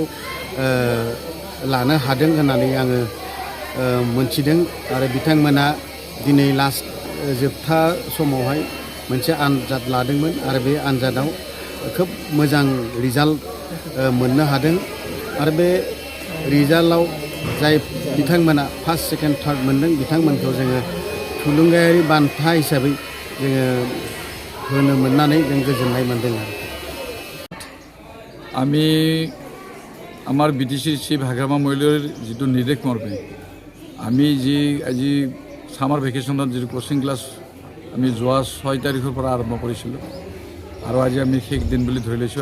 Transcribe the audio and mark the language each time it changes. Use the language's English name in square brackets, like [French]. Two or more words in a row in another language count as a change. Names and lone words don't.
[Bodo] लानो हादों होननानै आङो मोनथिदों आरो बिथांमोना दिनै लास्ट जोबथा समावहाय मोनसे आनजाद लादोंमोन आरो बे आनजादाव खोब मोजां रिजाल्ट मोननो हादों आरो बे रिजाल्टआव जाय बिथांमोना [English] first second third [Bodo] मोनदों बिथांमोनखौ जोङो थुलुंगायारि बान्था हिसाबै जोङो होनो मोननानै जों गोजोननाय मोनदों। [Assamese] আমি আমার BTC চিফ হাগ্রামা মহিলার যেটো নির্দেশ মর্মে আমি আজি [English] summer vacationত [Assamese] যে [English] coaching class [Assamese] আমি যোৱা 6 তাৰিখৰ পৰা আৰম্ভ কৰিছিলোঁ আৰু আজি আমি শেষ দিন বুলি ধৰি লৈছোঁ।